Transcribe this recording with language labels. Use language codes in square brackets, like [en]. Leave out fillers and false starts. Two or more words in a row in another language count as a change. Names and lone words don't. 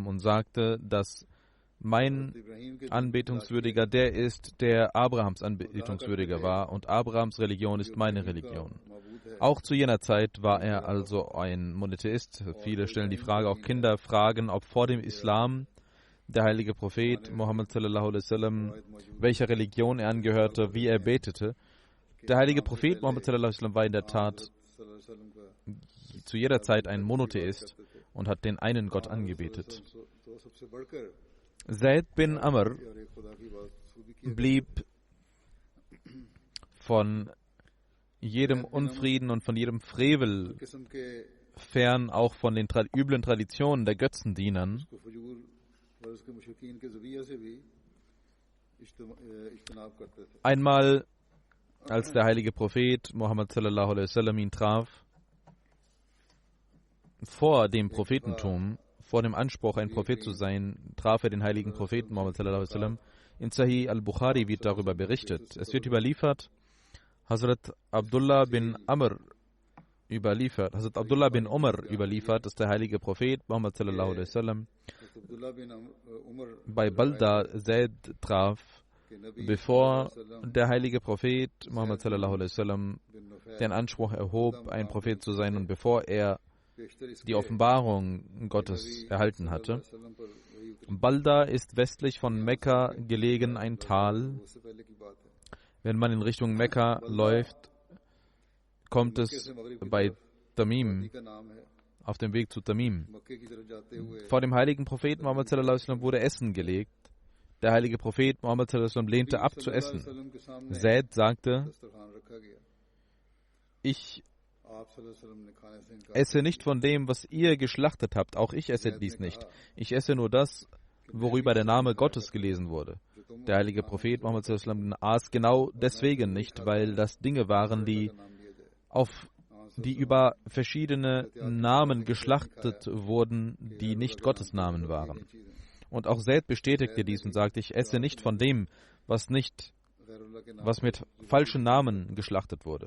[de] und sagte, dass mein Anbetungswürdiger der ist, der Abrahams Anbetungswürdiger war, und Abrahams Religion ist meine Religion. Auch zu jener Zeit war er also ein Monotheist. Viele stellen die Frage, auch Kinder fragen, ob vor dem Islam der heilige Prophet Muhammad [ar] صلى الله عليه وسلم, [de] welcher Religion er angehörte, wie er betete. Der heilige Prophet Muhammad [ar] صلى الله عليه وسلم [de] war in der Tat zu jeder Zeit ein Monotheist und hat den einen Gott angebetet. Zaid bin Amr blieb von jedem Unfrieden und von jedem Frevel fern, auch von den üblen Traditionen der Götzendienern. Einmal, als der heilige Prophet Muhammad [ar] صلى الله عليه وسلم [de] ihn traf, vor dem Prophetentum, vor dem Anspruch, ein Prophet zu sein, traf er den heiligen Propheten Muhammad [ar] صلى الله عليه وسلم. [de] In Sahih al-Bukhari wird darüber berichtet. Es wird überliefert, Hazrat Abdullah bin Amr überliefert, Hazrat Abdullah bin Umar überliefert, dass der heilige Prophet Muhammad [ar] صلى الله عليه وسلم [de] bei Balda Zaid traf, bevor der heilige Prophet Muhammad [ar] صلى الله عليه وسلم [de] den Anspruch erhob, ein Prophet zu sein und bevor er die Offenbarung Gottes erhalten hatte. Balda ist westlich von Mekka gelegen, ein Tal. Wenn man in Richtung Mekka läuft, kommt es bei Tamim, auf dem Weg zu Tamim. Vor dem heiligen Propheten Muhammad [ar] صلى الله عليه وسلم [de] wurde Essen gelegt. Der heilige Prophet Muhammad [ar] صلى الله عليه وسلم [de] lehnte ab zu essen. Zaid sagte, ich esse nicht von dem, was ihr geschlachtet habt. Auch ich esse dies nicht. Ich esse nur das, worüber der Name Gottes gelesen wurde. Der heilige Prophet Muhammad [ar] صلى الله عليه وسلم [de] aß genau deswegen nicht, weil das Dinge waren, die über verschiedene Namen geschlachtet wurden, die nicht Gottes Namen waren. Und auch Zaid bestätigte dies und sagte, ich esse nicht von dem, was mit falschen Namen geschlachtet wurde.